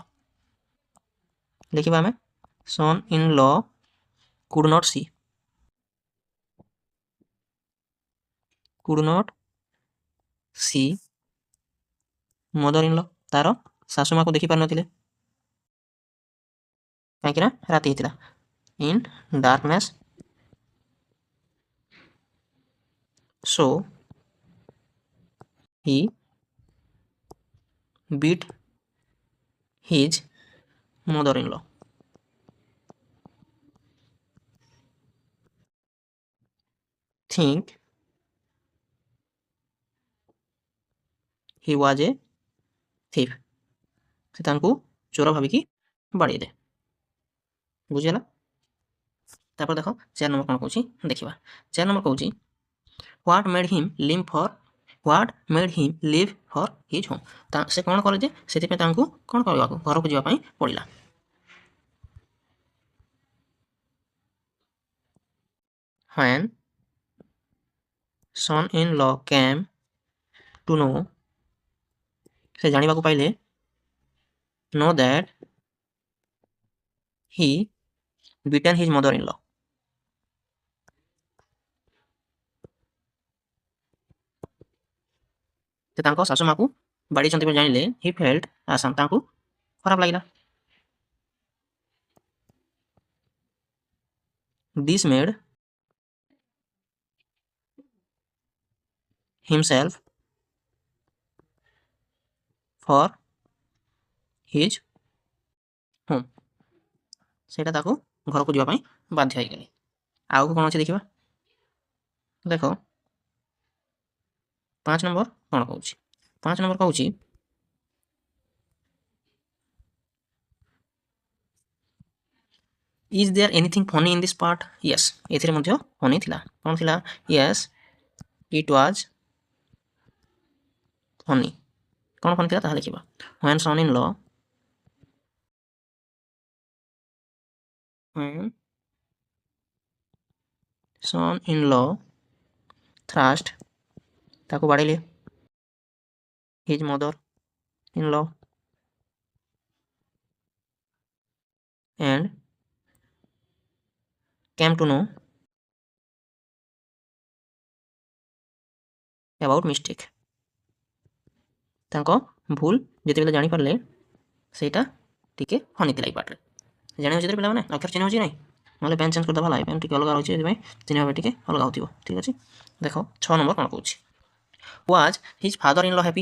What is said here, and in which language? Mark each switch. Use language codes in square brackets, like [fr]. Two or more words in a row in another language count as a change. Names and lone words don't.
[or] ଲେଖିବା ଆମେ [en] son in law could not see mother in law, [or] ତାର ଶାଶୁମାକୁ ଦେଖିପାରିନଥିଲେ କାହିଁକି ନା ରାତି ହେଇଥିଲା। [en] in darkness so he beat his mother in law. think he was a thief, [or] ସେ ତାଙ୍କୁ ଚୋର ଭାବିକି ବାଡ଼େଇଲେ। ବୁଝିଗଲା? ତାପରେ ଦେଖ 4 ନମ୍ବର କ'ଣ କହୁଛି ଦେଖିବା। [en] 4 [or] ନମ୍ବର କହୁଛି, [en] what made him leave for his home. [or] ସେ କ'ଣ କଲେ ଯେ ସେଥିପାଇଁ ତାଙ୍କୁ କ'ଣ କରିବାକୁ ଘରକୁ ଯିବା ପାଇଁ ପଡ଼ିଲା। [en] when son in law came to know, [or] ସେ ଜାଣିବାକୁ ପାଇଲେ [en] know that he beaten his mother in law, [or] ସେ ତାଙ୍କ ଶାଶୁମାକୁ ବାଡ଼େଇଛନ୍ତି ବୋଲି ଜାଣିଲେ [en] he felt ashamed, [or] ତାଙ୍କୁ ଖରାପ ଲାଗିଲା। [en] this made himself for his home, [or] ସେଇଟା ତାକୁ ଘରକୁ ଯିବା ପାଇଁ ବାଧ୍ୟ ହେଇଗଲେ। ଆଉ କ'ଣ ଅଛି ଦେଖିବା। ଦେଖ 5 ନମ୍ବର କ'ଣ କହୁଛି। [en] 5 [or] ନମ୍ବର କହୁଛି, [en] is there anything funny in this part. [or] ୟେସ୍, ଏଥିରେ ମଧ୍ୟ ଫନି ଥିଲା। କ'ଣ ଥିଲା? [en] yes it was funny. [or] କ'ଣ ଫୋନ୍ ଥିଲା ତାହା ଲେଖିବା। [en] when son in law [or] thrashed ତାକୁ ବାଡ଼େଇଲେ his mother in law [en] and came to know about mistake [or] ତାଙ୍କ ଭୁଲ ଯେତେବେଳେ ଜାଣିପାରିଲେ ସେଇଟା ଟିକେ ଫନି ଥିଲା ଏଇ ପାର୍ଟରେ। ଜାଣି ହେଉଛି ପିଲାମାନେ ଅକ୍ଷର ଚିହ୍ନ ହେଉଛି ନାହିଁ, ନହେଲେ ପେନ୍ ଚେଞ୍ଜ କରିଦେବା ଲାଇ ପେନ୍ ଟିକେ ଅଲଗା ରହୁଛି, ସେଥିପାଇଁ ଚିହ୍ନ ଭାବେ ଟିକେ ଅଲଗା ହେଉଥିବ। ଠିକ୍ ଅଛି, ଦେଖ 6 ନମ୍ବର କ'ଣ କହୁଛି। [en] was his father in law happy.